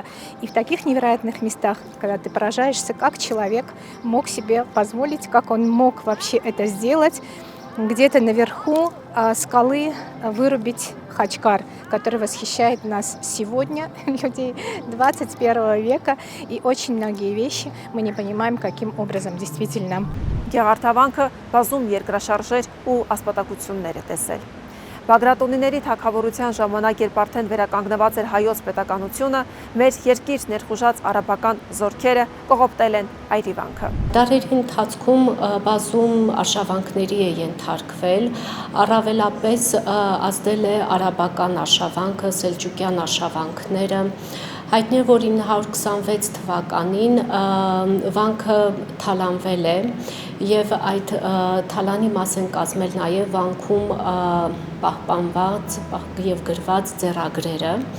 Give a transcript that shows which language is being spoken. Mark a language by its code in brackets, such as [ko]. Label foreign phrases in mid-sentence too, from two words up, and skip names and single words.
[ru] И в таких невероятных местах, когда ты поражаешься, как человек мог себе позволить, как он мог вообще это сделать, где-то наверху скалы вырубить Хачкар, который восхищает нас сегодня, людей 21 века, и очень многие вещи мы не понимаем, каким образом действительно. [hy] Գեղարդավանքը բազում երկրաշարժեր ու ասպատակություններ է տեսել։ Բագրատունիների թագավորության ժամանակ, երբ արդեն վերականգնված էր հայոց պետականությունը, մեր երկիր ներխուժած արաբական զորքերը կողոպտել են Այրիվանքը։ Դարերի ընթացքում բազում արշավանքների է ենթարկվել, առավելապես ազդել է արաբական արշավանքը, սելջուկյան արշավանքները։ Հայտնի է, որ 926 թվականին վանքը թալանվել է եւ այդ թալանի մաս են կազմել նաեւ վանքում պահպանված եւ գրված ձեռագրերը։